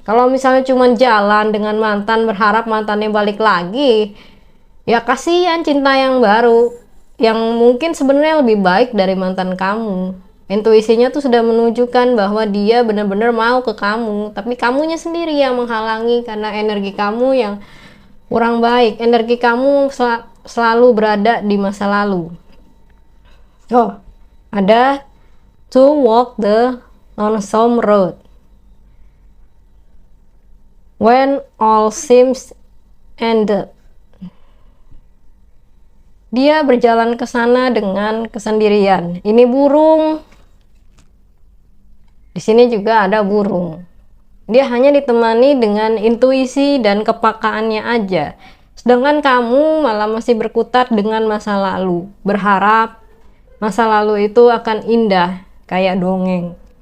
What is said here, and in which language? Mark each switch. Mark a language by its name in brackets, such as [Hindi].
[Indonesian] Kalau misalnya cuma jalan dengan mantan berharap mantannya balik lagi, ya kasihan cinta yang baru yang mungkin sebenarnya lebih baik dari mantan kamu. Intuisinya tuh sudah menunjukkan bahwa dia benar-benar mau ke kamu, tapi kamunya sendiri yang menghalangi karena energi kamu yang kurang baik. Energi kamu selalu berada di masa lalu. [English] Oh, ada to walk the lonesome road when all seems ended. [Indonesian] Dia berjalan ke sana dengan kesendirian. Ini burung. Di sini juga ada burung. Dia hanya ditemani dengan intuisi dan kepekaannya aja. Sedangkan kamu malah masih berkutat dengan masa lalu, berharap masa lalu itu akan indah kayak dongeng.